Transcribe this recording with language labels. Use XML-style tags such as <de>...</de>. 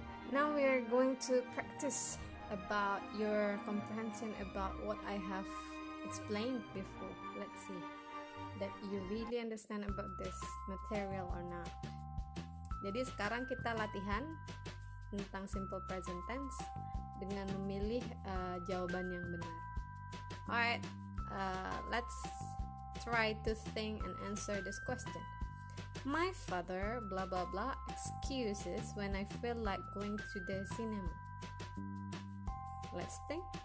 <en>Now we are going to practice about your comprehension about what I have explained before. Let's see that you really understand about this material or not.</en> <id>Jadi sekarang kita latihan tentang simple present tense dengan memilih jawaban yang benar.</id> <en>Alright, let's try to think and answer this question. My father blah blah blah excuses when I feel like going to the cinema. Let's think.</en>